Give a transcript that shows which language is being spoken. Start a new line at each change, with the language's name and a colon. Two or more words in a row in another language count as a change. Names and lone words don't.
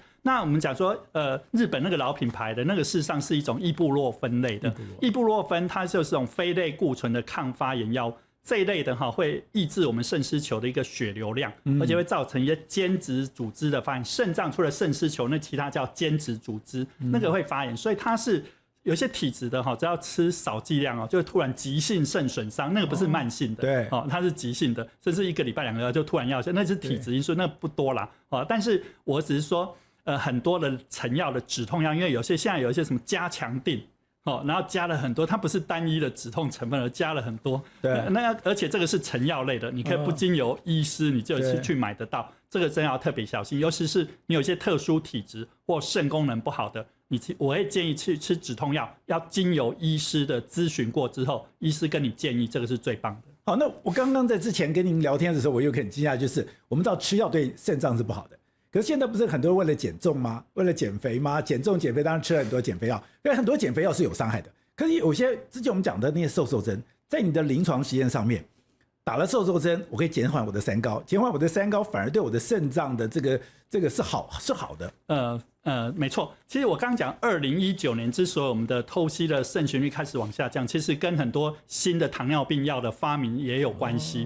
Chinese: 那我們講說，日本那個老品牌的那個，事實上是一種異布洛芬類的。異布洛芬它就是這種非類固醇的抗發炎藥，這一類的哈會抑制我們腎絲球的一個血流量，而且會造成一些間質組織的發炎。腎臟除了腎絲球，那其他叫間質組織，那個會發炎，所以它是有些體質的哈，只要吃少劑量哦，就會突然急性腎損傷，那個不是慢性的，對，它是急性的，甚至1個禮拜、2個禮拜就突然要，那是體質因素，那個不多啦。但是我只是說。很多的成藥的止痛藥，因為現在有一些什麼加強錠，然後加了很多，它不是單一的止痛成分，而加了很多。對，而且這個是成藥類的，你可以不經由醫師，你就去買得到。這個真要特別小心，尤其是你有一些特殊體質或腎功能不好的，我會建議去吃止痛藥，要經由醫師的諮詢過之後，醫師跟你建議，這個是最棒的。好，那我剛剛在之前跟您聊天的時候，我有很驚訝，就是我們知道吃藥對腎臟是不好的。可是現在不是很多人為了減重嗎？為了減肥嗎？減重減肥當然吃了很多減肥藥，因為很多減肥藥是有傷害的。可是有些之前我們講的那些瘦針，在你的臨床實驗上面， 打了瘦瘦針，我可以減緩我的三高，減緩我的三高反而對我的腎臟的這個是好的。沒錯。其實我剛剛講，2019年之所以我們的透析的腎循率開始往下降，其實跟很多新的糖尿病藥的發明也有關係。